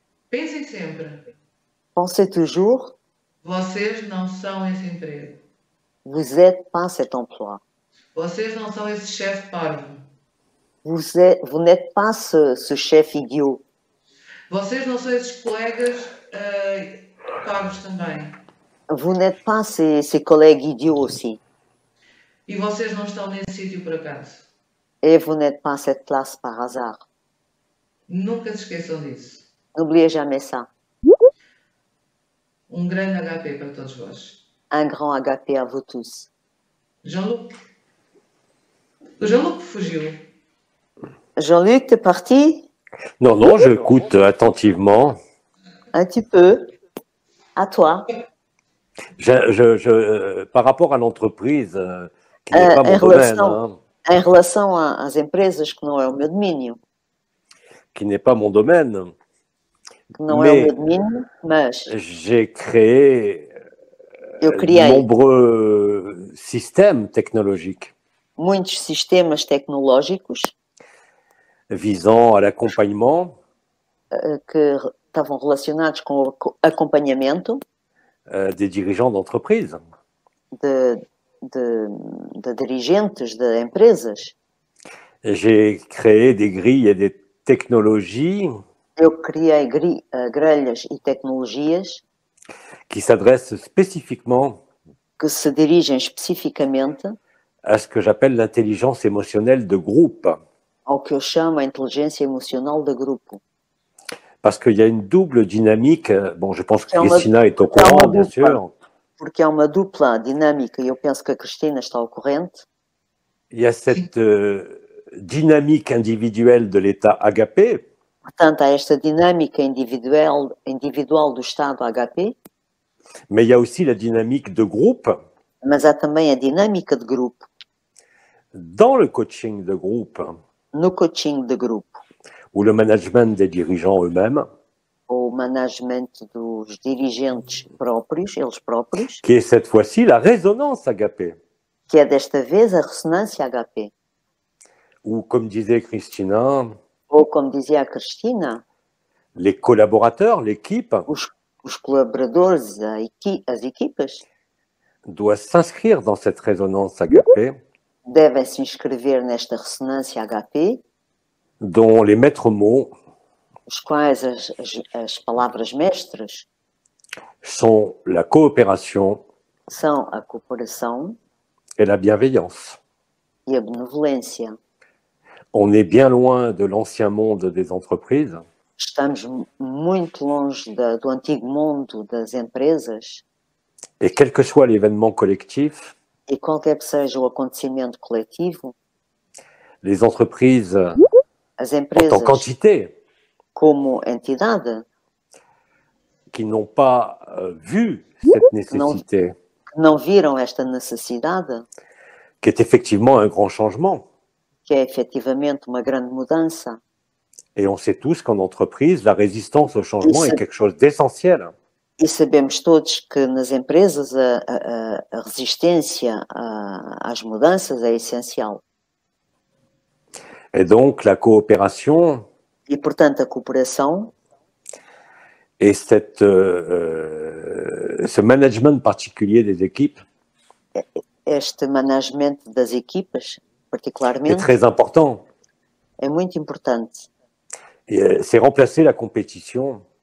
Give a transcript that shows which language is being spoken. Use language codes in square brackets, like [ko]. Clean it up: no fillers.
[pt] pensem sempre: [fr] pensez toujours, [pt] vocês não são esse emprego. [fr] vous n'êtes pas cet emploi. [pt] Vocês não são esse chefe parvo. [fr] Vous n'êtes pas ce chef idiot. [pt] Vocês não são esses colegas parvos também. [fr] Vous n'êtes pas ces collègues idiots aussi. [pt] E vocês não estão nesse sítio por acaso. [fr] Et vous n'êtes pas à cette place par hasard. [pt] Nunca se esqueçam disso. [fr] N'oubliez jamais ça. [pt] Grande HP para todos vós. [fr] Un grand agapé à vous tous. [pt] Jean-Luc. O Jean-Luc fugiu. [fr] Jean-Luc, t'es parti? Non, non, j'écoute attentivement. Un petit peu. À toi. Par rapport à l'entreprise, qui n'est pas mon domaine, hein, [pt] em relação às empresas, que não é o meu domínio. [fr] qui n'est pas mon domaine, [pt] Que não é o meu domínio, mas [fr] j'ai créé [pt] eu criei [fr] nombreux systèmes technologiques [pt] muitos sistemas tecnológicos [fr] visant à l'accompagnement [pt] que estavam relacionados com o acompanhamento [fr] des dirigeants d'entreprise. [pt] de dirigentes de empresas. [fr] J'ai créé des grilles et des technologies [pt] Eu criei grelhas e tecnologias [fr] qui s'adressent spécifiquement [pt] que se dirigem especificamente [fr] à ce que j'appelle l'intelligence émotionnelle de groupe. [pt] Ao que eu chamo a inteligência emocional de grupo. [fr] Parce qu'il y a une double dynamique. Bon, je pense que Christina est au courant, bien sûr. [pt] Porque há uma dupla dinâmica, e eu penso que a Cristina está ao corrente. [fr] Il y a cette dynamique individuelle de l'état agapé. [pt] Portanto, há esta dinâmica individual do estado HP. [fr] Mais il y a aussi la dynamique de groupe. [pt] Mas há também a dinâmica de grupo. [fr] Dans le coaching de groupe. [pt] No coaching de grupo. [fr] Ou le management des dirigeants eux-mêmes. [pt] O management dos dirigentes próprios, eles próprios. [fr] Qui est cette fois-ci la résonance agapé. [pt] Que é desta vez a ressonância HP. [fr] Ou comme disait Christina. [pt] Ou como dizia a Cristina. [fr] Les collaborateurs, l'équipe. [pt] Os colaboradores, as equipas. [fr] Doivent s'inscrire dans cette résonance agapé. [pt] Devem se inscrever nesta ressonância HP. [fr] Dont les maîtres mots. [pt] Os quais as palavras mestras [fr] sont la coopération, [pt] são a cooperação [fr] et la bienveillance. [pt] E a benevolência. [fr] On est bien loin de l'ancien monde des entreprises. [pt] Estamos muito longe do antigo mundo das empresas [fr] et quel que soit l'événement collectif, [pt] e qualquer que seja o acontecimento coletivo, [fr] les entreprises [pt] as [fr] en [pt] empresas [fr] quantité [pt] como entidade [fr] qui n'ont pas vu cette nécessité, [pt] não viram esta necessidade, [fr] qui est effectivement un grand changement. [pt] que é efetivamente uma grande mudança. [fr] Et on sait tous qu'en entreprise, la résistance au changement [pt] Isso. [fr] est quelque chose d'essentiel. [pt] E sabemos todos que nas empresas a resistência às mudanças é essencial. [fr] Et donc la coopération [pt] E, portanto, a cooperação [fr] et ce management particulier des équipes [pt] este management das equipas, [fr] est [pt] particularmente, [fr] très important. [pt] é muito importante. [fr] Et c'est remplacer la compétition